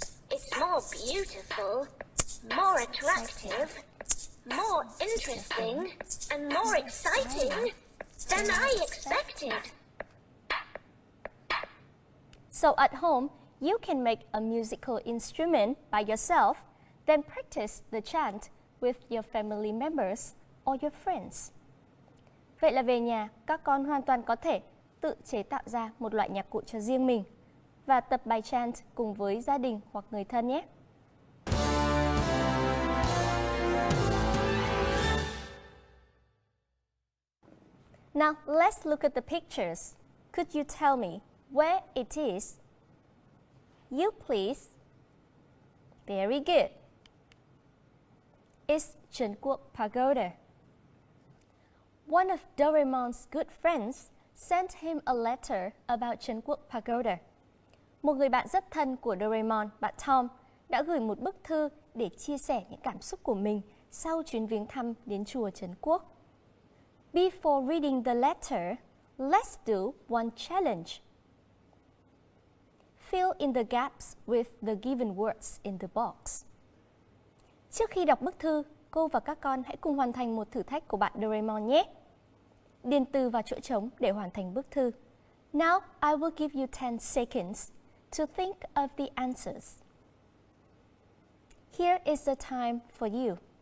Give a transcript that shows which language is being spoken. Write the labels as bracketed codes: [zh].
[en] It's more beautiful, more attractive, more interesting, and more exciting than I expected. So at home, you can make a musical instrument by yourself, then practice the chant with your family members or your friends. [vi] Vậy là về nhà, các con hoàn toàn có thể tự chế tạo ra một loại nhạc cụ cho riêng mình và tập bài chant cùng với gia đình hoặc người thân nhé. [en] Now, let's look at the pictures. Could you tell me where it is? You please. Very good. It's Trấn Quốc Pagoda. One of Doraemon's good friends sent him a letter about Trấn Quốc Pagoda. [vi] Một người bạn rất thân của Doraemon, bạn Tom, đã gửi một bức thư để chia sẻ những cảm xúc của mình sau chuyến viếng thăm đến chùa Trấn Quốc. [en] Before reading the letter, let's do one challenge. Fill in the gaps with the given words in the box. [vi] Trước khi đọc bức thư, cô và các con hãy cùng hoàn thành một thử thách của bạn Doraemon nhé. Điền từ vào chỗ trống để hoàn thành bức thư. [en] Now, I will give you 10 seconds to think of the answers. Here is the time for you.